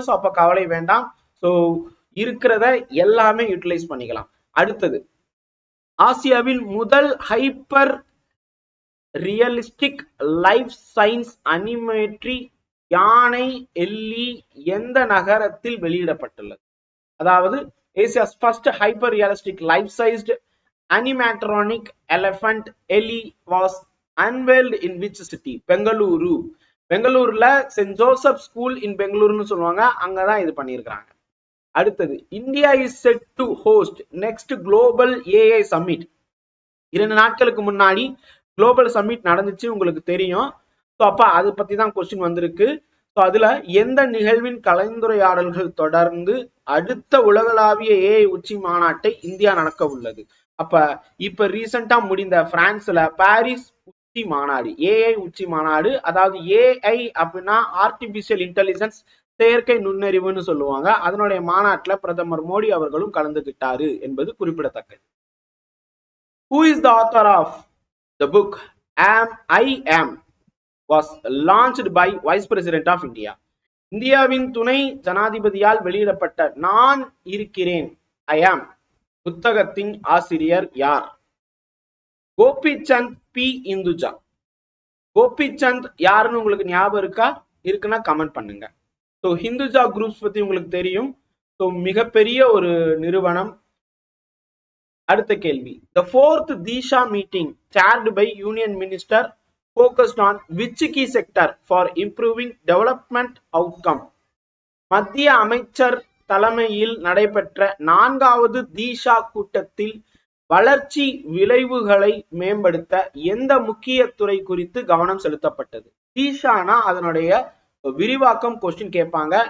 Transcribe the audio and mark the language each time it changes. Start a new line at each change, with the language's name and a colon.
Tamil: So அப்ப கவலை வேண்டாம். ஸோ இருக்கிறத எல்லாமே யூட்டிலைஸ் பண்ணிக்கலாம். அடுத்தது, ஆசியாவின் முதல் ஹைப்பர் ரியலிஸ்டிக் லைஃப் சயின்ஸ் அனிமேட்ரி யானை எல்லி எந்த நகரத்தில் வெளியிடப்பட்டுள்ளது?
English: அதாவது Asia's first hyper realistic life sized animatronic elephant Ellie was unveiled in which city?
Tamil: Bengaluru. பெங்களூர்ல சென்ட் ஜோசப் ஸ்கூல் இன் பெங்களூருன்னு சொல்லுவாங்க, அங்கதான் இது பண்ணியிருக்கிறாங்க.
English: அடுத்தது, India is set to host next global AI summit.
Tamil: 2 நாட்களுக்கு முன்னாடி குளோபல் சம்மிட் நடந்துச்சு, உங்களுக்கு தெரியும். ஸோ அப்ப அதை பத்தி தான் கொஸ்டின் வந்திருக்கு. ஸோ அதுல எந்த நிகழ்வின் கலந்துரையாடல்கள் தொடர்ந்து அடுத்த உலகளாவிய ஏஐ உச்சி மாநாட்டை இந்தியா நடக்க உள்ளது? அப்ப இப்ப ரீசெண்டா முடிந்த பிரான்ஸ்ல பாரிஸ் உச்சி மாநாடு, ஏஐ உச்சி மாநாடு, அதாவது ஏஐ அப்படின்னா ஆர்டிபிஷியல் இன்டெலிஜென்ஸ், செயற்கை நுண்ணறிவுன்னு சொல்லுவாங்க. அதனுடைய மாநாட்டில் பிரதமர் மோடி அவர்களும் கலந்துகிட்டாரு என்பது குறிப்பிடத்தக்கது.
English: Who is the author of the book I Am was launched by Vice President of India?
Tamil: இந்தியாவின் துணை ஜனாதிபதியால் வெளியிடப்பட்ட நான் இருக்கிறேன், ஐ ஆம் புத்தகத்தின் ஆசிரியர் யார்? கோபிச்சந்த் பி இந்துஜா. கோபிச்சந்த் யாருன்னு உங்களுக்கு ஞாபகம் இருக்கா? இருக்குன்னா கமெண்ட் பண்ணுங்க. ஸோ ஹிந்துஜா குரூப்ஸ் பத்தி உங்களுக்கு தெரியும். ஸோ மிகப்பெரிய ஒரு நிறுவனம். அடுத்த கேள்வி,
English: the fourth Disha meeting chaired by Union Minister focused on which key sector for improving development outcome?
Tamil: மத்திய அமைச்சர் தலைமையில் நடைபெற்ற 4வது தீஷா கூட்டத்தில் வளர்ச்சி விளைவுகளை மேம்படுத்த எந்த முக்கிய துறை குறித்து கவனம் செலுத்தப்பட்டது? தீஷானா அதனுடைய விரிவாக்கம் கொஸ்டின் கேட்பாங்க.